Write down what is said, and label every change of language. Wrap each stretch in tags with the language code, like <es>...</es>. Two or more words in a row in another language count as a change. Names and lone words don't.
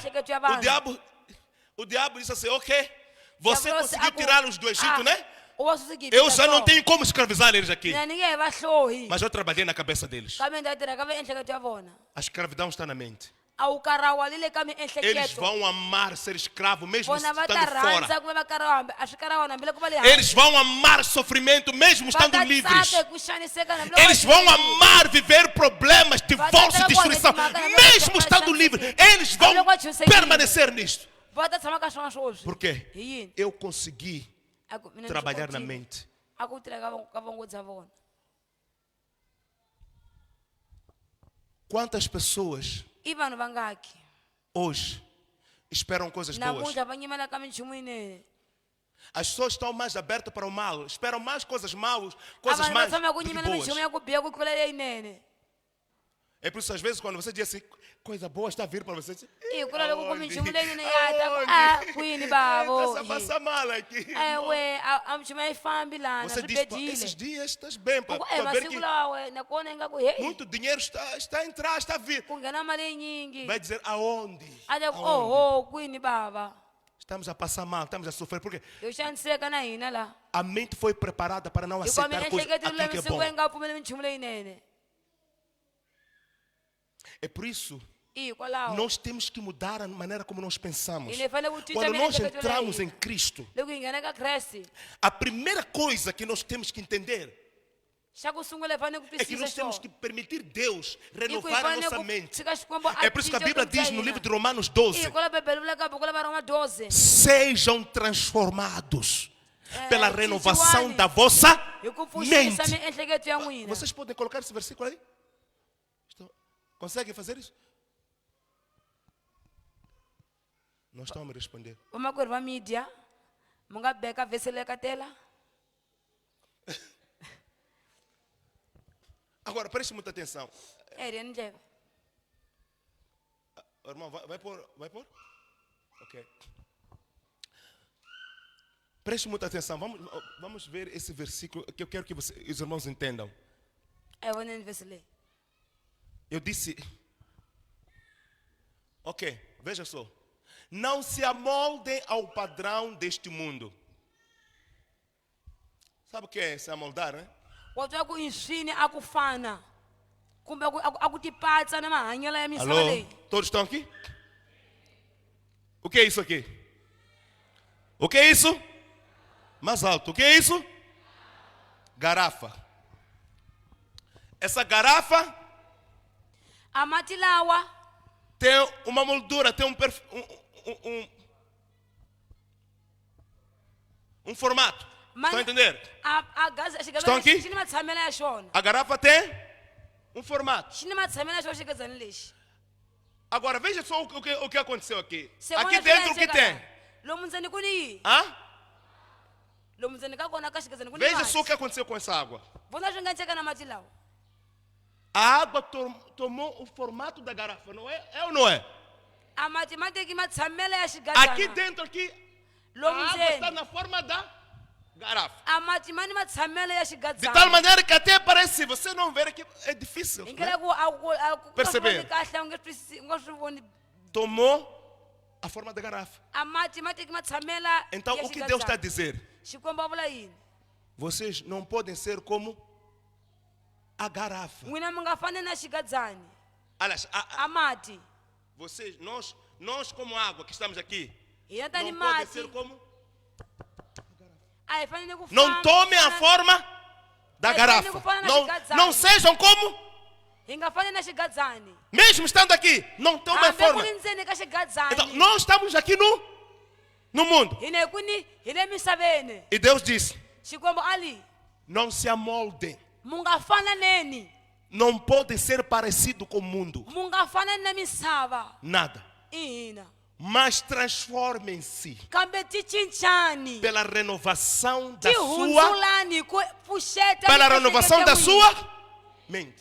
<ts>miehleketo ya o vanhu.</ts> <pt>diabo disse assim, ok, você Diablo conseguiu se- tirá-los do Egito, né?</pt> <ts>u va susi gibita</ts> <pt>Eu já não so. tenho como escravizar eles aqui.</pt> <ts>Mina ni nge he va hlohi</ts> <pt>Mas eu trabalhei na cabeça deles.</pt> <ts>kambe ndzi ta tirha ka miehleketo ya vona</ts> <pt>A escravidão está na mente.</pt> <ts>a wu karhawalile ka</ts> <pt>Eles</pt> <ts>miehleketo</ts> <pt>vão amar ser escravo mesmo</pt> <ts>vona va ta</ts> <pt>estando fora.</pt> <ts>rhandza ku va va karhawa a swi karhawana hambiloko va le</ts> <pt>Eles vão amar sofrimento mesmo</pt> <ts>va</ts> <pt>estando</pt> <ts>ta</ts> <pt>livres.</pt> <ts>tsaka ku xaniseka na hambiloko</ts> <pt>Eles</pt> <ts>va</ts> <pt>vão</pt> <ts>xaniseka.</ts> <pt>amar viver problemas, divórcio, destruição, mesmo estando livres. Eles vão permanecer nisto.</pt> <ts>va ta tshama ka swona swoswi</ts> <pt>Por quê?</pt> <ts>hi yini</ts> <pt>Eu consegui</pt> <ts>A ku- mina ni swi</ts> <pt>trabalhar na</pt> <ts>kotile.</ts> <pt>mente.</pt> <ts>a ku tirha ka vongo bya vona.</ts> <pt>Quantas pessoas</pt> <ts>I vanhu vangaki</ts> <pt>hoje esperam coisas boas?</pt> <ts>namuntlha va nyimela ka minchumu yinene</ts> <pt>As pessoas estão mais abertas para o mal, esperam mais coisas maus,</pt> <ts>a</ts> <pt>coisas</pt> <ts>vanhu va</ts> <pt>mais</pt> <ts>tshama ku</ts> <pt>do que</pt> <ts>nyimela minchumu</ts> <pt>boas.</pt> <ts>ya ku biha ku tlula leyinene.</ts> <pt>É por isso, às vezes, quando você diz assim, coisa boa está a vir para você.</pt> <ts>I ku la loko ku</ts> <pt>Aonde?</pt> <ts>minchumu leyinene ya ta ku</ts> <pt>Aonde?</pt> <ts>kwini</ts> <pt>Eita,</pt> <ts>bavo</ts> <pt>essa passa mal aqui.</pt> <ts>ewe a minchumu ya yi fambi lana</ts> <pt>Você</pt> <ts>swi</ts> <pt>diz, "Pá, esses</pt> <ts>bedile</ts> <pt>dias estás bem, para ver</pt> <ts>masiku</ts> <pt>que</pt> <ts>lawa nakona ingaku hei</ts> <pt>muito dinheiro está a entrar, está a vir.</pt> <ts>ku nghena mali yinyingi</ts> <pt>Vai dizer aonde?</pt> <ts>a ta ku</ts> <pt>Aonde?</pt> <ts>oho kwini bava</ts> <pt>Estamos a passar mal, estamos a sofrer. Porque</pt> <ts>yo xaniseka na hina laha</ts> <pt>a mente foi preparada para não</pt> <ts>hikuva</ts> <pt>aceitar coisas,</pt> <ts>miehleketo</ts> <pt>aquilo que é</pt> <ts>lulamisiku</ts> <pt>bom.</pt> <ts>yi nga pfumeli minchumu leyinene</ts> <pt>É por isso,</pt> <ts>i hikwalaho</ts> <pt>nós temos que mudar a maneira como nós pensamos.</pt> <ts>hine hi fanele ku cinca</ts> <pt>Quando nós</pt> <ts>miehleketo leyi</ts> <pt>entramos em Cristo,</pt> <ts>loko hi nghena ka kreste</ts> <pt>a primeira coisa que nós temos que entender</pt> <ts>xa ku sungula hi fanele ku</ts> <pt>é que</pt> <ts>twisisa</ts> <pt>nós temos</pt> <ts>xona</ts> <pt>que permitir Deus</pt> <ts>i ku hi</ts> <pt>renovar a</pt> <ts>fanele</ts> <pt>nossa</pt> <ts>ku</ts> <pt>mente.</pt> <ts>tshika xikwembu</ts> <pt>É por isso que a Bíblia diz no livro de Romanos 12:</pt> <ts>hikwalaho bebele vula ka buku la varoma 12</ts> <pt>sejam transformados pela renovação</pt> <ts>cinciwani</ts> <pt>da vossa</pt> <ts>hi ku pfuxisa</ts> <pt>mente.</pt> <ts>miehleketo ya n'wina</ts> <pt>Vocês podem colocar esse versículo aí? Conseguem fazer isso? Não estão a me responder.</pt> <ts>vamakwerhu va media mi nga beka vhesi leyi ka tela</ts> <pt>Agora, preste muita atenção.</pt> <ts>heriyeni ndleve</ts> <pt>Irmão, vai pôr? Vai pôr? Ok. Preste muita atenção. Vamos ver esse versículo que eu quero que os irmãos entendam.</pt> <ts>voneni vhesi leyi</ts> <pt>Eu disse. Ok, veja só. Não se amoldem ao padrão deste mundo. Sabe o que é se amoldar, né?</pt> <ts>wa twa ku hi swini a ku fana kumbe a ku tipatsa na mahanyelo ya misava</ts> <pt>Alô?</pt> <ts>leyi</ts> <pt>Todos estão aqui? O que é isso aqui? O que é isso? Mais alto. O que é isso? Garrafa. Essa garrafa</pt> <ts>a mati lawa</ts> <pt>tem uma moldura, tem um formato. Estão a entender?</pt> <ts>a gazi</ts> <pt>Estão aqui?</pt> <ts>xi ni matshamelo ya xona</ts> <pt>A garrafa tem um formato.</pt> <ts>xi ni matshamelo ya xona xigezani lexi</ts> <pt>Agora veja só o que aconteceu aqui.</pt> <ts>Swin'wana</ts> <pt>Aqui</pt> <ts>swi</ts> <pt>dentro o que</pt> <ts>endleka</ts> <pt>tem?</pt> <ts>laha. lomu ndzeni ku ni yini</ts> <pt>Hã?</pt> <ts>lomu ndzeni ka kona ka xigezani ku ni</ts> <pt>Veja só o</pt> <ts>mati</ts> <pt>que aconteceu com essa água.</pt> <ts>vona swi nga endleka na mati lawa</ts> <pt>A água tomou o formato da garrafa, não é? É ou não é?</pt> <ts>a mati ma teki matshamelo ya</ts> <pt>Aqui</pt> <ts>xigazana</ts> <pt>dentro, aqui, a</pt> <ts>lomu</ts> <pt>água está</pt> <ts>ndzeni</ts> <pt>na forma da garrafa.</pt> <ts>a mati ma ni matshamelo ya</ts> <pt>De tal</pt> <ts>xigazana</ts> <pt>maneira que até parece, se você não ver aqui, é difícil.</pt> <ts>hi</ts> <pt>Né?</pt> <ts>ndlela ku a ku</ts> <pt>Perceber.</pt> <ts>kahle u nge twisisi u nga swi voni</ts> <pt>Tomou a forma da garrafa.</pt> <ts>a mati ma teki matshamela</ts> <pt>Então,</pt> <ts>ya</ts> <pt>o que Deus está a</pt> <ts>xigazana</ts> <pt>dizer?</pt> <ts>xikwembu a vula yini</ts> <pt>Vocês não podem ser como a garrafa.</pt> <ts>n'wina mi nga fani na xigazani</ts> <pt>Aliás,</pt> <ts>a mati</ts> <pt>vocês, nós como água que estamos aqui,</pt> <ts>hina tani</ts> <pt>não podem</pt> <ts>mati</ts> <pt>ser como...</pt> <ts>a hi fanele ku</ts> <pt>Não tomem a forma da garrafa. Não sejam como,</pt> <ts>hi nga fani na xigazani</ts> <pt>mesmo estando aqui, não tomem a</pt> <ts>hambi ku</ts> <pt>forma.</pt> <ts>ri ndzeni ka</ts> <pt>Então,</pt> <ts>xigazani</ts> <pt>nós estamos aqui no mundo.</pt> <ts>hina hi le misaveni</ts> <pt>E Deus disse,</pt> <ts>xikwembu ali</ts> <pt>não se amoldem.</pt> <ts>mu nga fananeni</ts> <pt>Não podem ser parecidos com o mundo.</pt> <ts>mu nga fanani na misava</ts> <pt>Nada.</pt> <ts>i hina</ts> <pt>Mas transformem-se</pt> <ts>kambe ti cincani</ts> <pt>pela renovação da</pt> <ts>ti</ts> <pt>sua...</pt> <ts>hundzulani ku pfuxeta</ts> <pt>Pela</pt> <ts>miehleketo</ts> <pt>renovação da</pt> <ts>ya</ts> <pt>sua</pt> <ts>n'wina.</ts> <pt>mente.</pt>